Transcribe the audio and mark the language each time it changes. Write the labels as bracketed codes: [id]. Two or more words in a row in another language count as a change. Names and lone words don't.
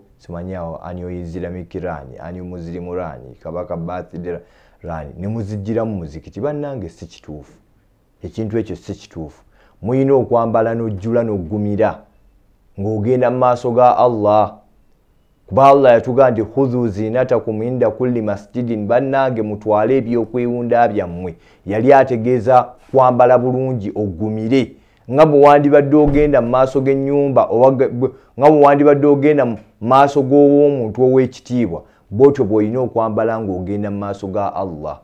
[lg] Simanyi awo [en] annual Islamic [lg] rani, [en] annual Muslim [lg] rani, kabaka birthday rani, ne muzijjiramu muzikiti. Bannange si kituufu, ekintu ekyo si kituufu. Muyina okwambala n'ojjula n'oggumira ng'ogenda mu maaso ga Allah, kuba Allah yatugaa nti [ar] خذوا زينتكم عند كل مسجد. [lg] Bannange mutwale ebyokwewunda byammwe. Yali ategeeza kwambala bulungi oggumire, nga bwe wandibadde ogenda mu maaso g'ennyumba, nga bwe wandibadde ogenda mu maaso g'ow'omuntu ow'ekitiibwa, bw'otyo bw'olina okwambala ng'ogenda mu maaso ga Allah.